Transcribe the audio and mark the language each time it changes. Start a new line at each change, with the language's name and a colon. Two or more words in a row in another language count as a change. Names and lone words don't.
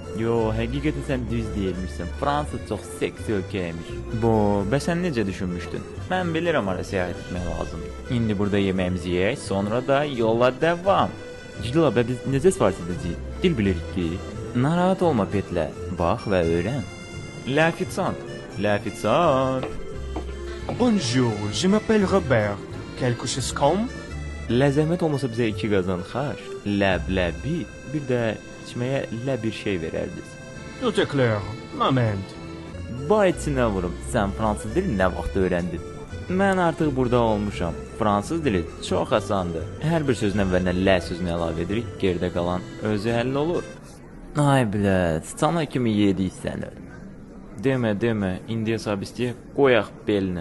Azerbaijani: Yo, həqiqətən sən düz deyirmişsən. Fransa çox seksi ölkəymiş. Bəs sən necə düşünmüşdün? Mən bilirəm ora səyahət etmək lazımdır. İndi burada yeməyimizi yeyək, sonra da yola davam. Cilla, biz necə sifariş edəcəyik? Dil bilirik ki. Narahat olma Petlə. Bax və öyrən.
French: L'offisant. Bonjour, je m'appelle Robert. Quelque chose comme?
Azerbaijani: Zəhmət olmasa bizə 2 qazan xaş, ləbləbi, bir də içməyə lə bir şey verərdiniz.
French: Tout est clair. Moment.
Azerbaijani: Bayçinə vurum. Sən fransız dilini nə vaxt öyrəndin? Mən artıq burada olmuşam. Fransız dili çox asandır. Hər bir sözün əvvəlinə lə sözünü əlavə edirik, geridə qalan özü həll olur. Ay bilə, sana kimi yedik səni. Demə, indi hesab istəyək, qoyaq belinə.